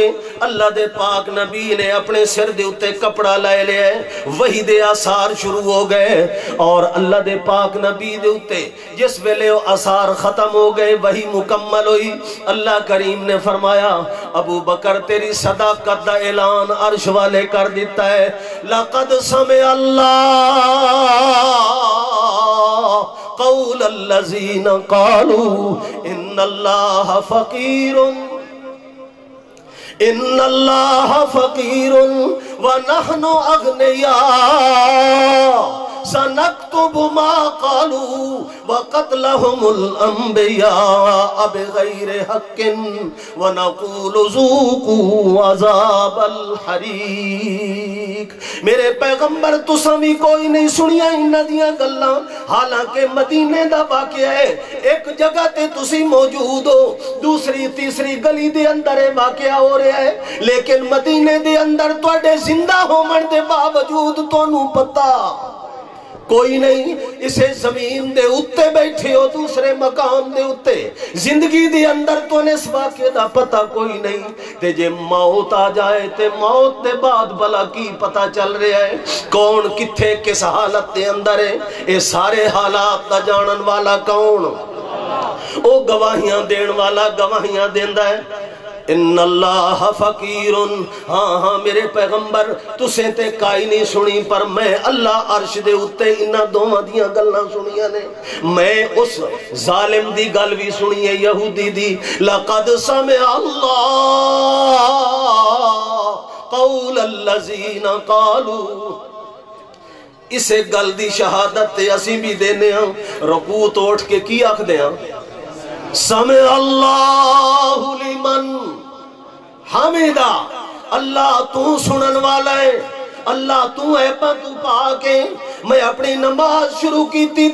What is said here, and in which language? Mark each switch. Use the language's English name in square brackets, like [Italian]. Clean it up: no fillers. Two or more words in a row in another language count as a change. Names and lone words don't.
[Punjabi] اللہ دے پاک نبی نے اپنے سر دے اتے کپڑا لائے لے ہے، وہی دے آثار شروع ہو گئے، اور اللہ دے پاک نبی دے اتے جس ویلے آثار ختم ہو گئے وہی مکمل ہوئی۔ اللہ کریم نے فرمایا ابو بکر تیری صداقت دا اعلان عرش والے کر دیتا ہے۔ [Arabic] لقد سمع اللہ قول الذین قالوا ان اللہ فقیر ونحن اغنیاء سنکتب ما قالوا وقتلهم الانبیاء بغیر حق ونقول ذوقوا عذاب الحریق۔ [Punjabi] میرے پیغمبر تساں بھی کوئی نہیں سنیا انہاں دیاں گلاں، حالانکہ مدینے دا واقعہ ہے، ایک جگہ تے تسی موجود ہو، دوسری تیسری گلی دے اندر واقعہ ہو رہا ہے، لیکن مدینے دے اندر تواڈے زندہ ہومن دے باوجود تانوں پتہ کوئی نہیں، اسے زمین دے اتے بیٹھے ہو دوسرے مقام دے اتے، زندگی دے اندر تو اس واقعے دا پتہ کوئی نہیں، تے جے موت آ جائے تے موت دے بعد بلا کی پتہ چل رہا ہے، کون کتھے کس حالت دے اندر ہے، اے سارے حالات دا جانن والا کون؟ او گواہیاں دین والا گواہیاں دیندا ہے۔ [Arabic] ان اللہ فقیر، [Punjabi] ہاں ہاں میرے پیغمبر تسیں تے کائی نہیں سنی، پر میں اللہ عرش دے اتے انہاں دوواں دیاں گلاں سنیاں نے، میں اس ظالم دی گل بھی سنی ہے یہودی دی۔ [Arabic] لقد سمع اللہ قول الذین قالوا، [Punjabi] اسے گل دی شہادت تے اسی بھی دینے ہاں، رکوع توڑ کے کی آکھ دے ہاں، [Arabic] سمع اللہ لمن حمیدہ، [Punjabi] اللہ تو سنن والا ہے، اللہ تو ہے پا تو پاک ہے، [Urdu] میں اپنی نماز شروع کی تھی